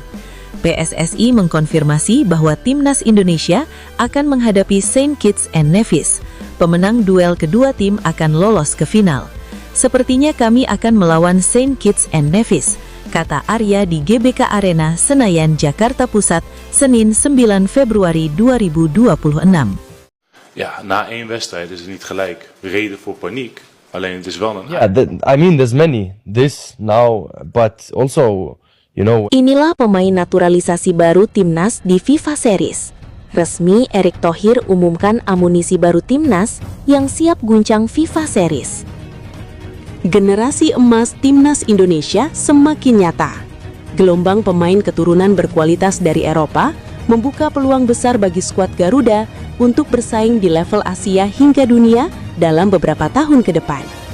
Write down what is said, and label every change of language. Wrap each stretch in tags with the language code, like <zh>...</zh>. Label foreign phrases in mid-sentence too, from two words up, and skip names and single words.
<id>PSSI mengkonfirmasi bahwa timnas Indonesia akan menghadapi Saint Kitts and Nevis. Pemenang duel kedua tim akan lolos ke final. Sepertinya kami akan melawan Saint Kitts and Nevis, kata Arya di GBK Arena Senayan, Jakarta Pusat, Senin 9 Februari 2026.</id> <nl>Ja, na 1 wedstrijd is het niet gelijk reden voor paniek. Alleen het is wel een...</nl> <en>Yeah, I mean, there's many. This now, but also, you know...</en> <id>Inilah pemain naturalisasi baru timnas di FIFA Series. Resmi, Erick Thohir umumkan amunisi baru timnas yang siap guncang FIFA Series. Generasi emas timnas Indonesia semakin nyata. Gelombang pemain keturunan berkualitas dari Eropa membuka peluang besar bagi skuad Garuda untuk bersaing di level Asia hingga dunia dalam beberapa tahun ke depan.</id>